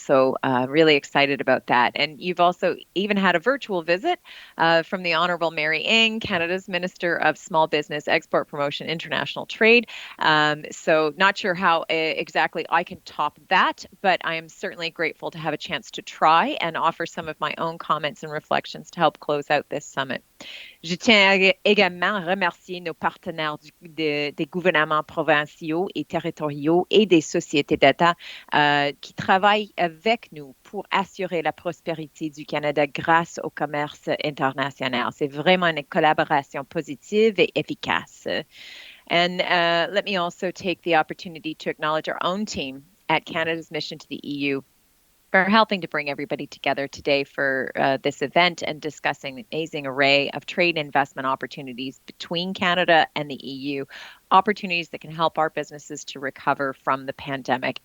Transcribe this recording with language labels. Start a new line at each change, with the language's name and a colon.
English: So really excited about that. And you've also even had a virtual visit from the Honourable Mary Ng, Canada's Minister of Small Business, Export Promotion, International Trade. So not sure how exactly I can top that, but I am certainly grateful to have a chance to try and offer some of my own comments and reflections to help close out this summit.
French: Je tiens également à remercier nos partenaires des gouvernements provinciaux et territoriaux et des sociétés d'État qui travaillent avec nous pour assurer la prospérité du Canada grâce au commerce international. C'est vraiment une collaboration positive et efficace.
English: And let me also take the opportunity to acknowledge our own team at Canada's mission to the EU for helping to bring everybody together today for this event and discussing the amazing array of trade and investment opportunities between Canada and the EU, opportunities that can help our businesses to recover from the pandemic.